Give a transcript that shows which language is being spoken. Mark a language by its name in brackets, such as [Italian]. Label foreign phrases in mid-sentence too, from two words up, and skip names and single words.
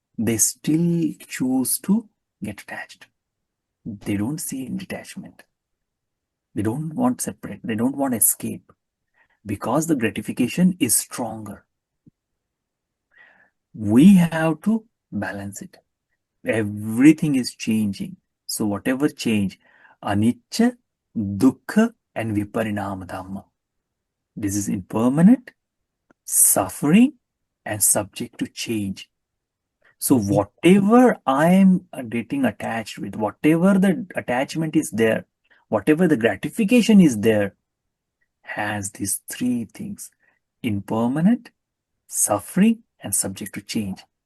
[English] they still choose to get attached. They don't see detachment. They don't want separate. They don't want escape because the gratification is stronger. We have to balance it. Everything is changing. So whatever change, [Pali] anicca, dukkha, and viparinama dhamma. [English] This is impermanent, suffering, and subject to change. So Mhm. whatever I am getting attached with, whatever the attachment is there, whatever the gratification is there, has these three things: impermanent, suffering, and subject to change.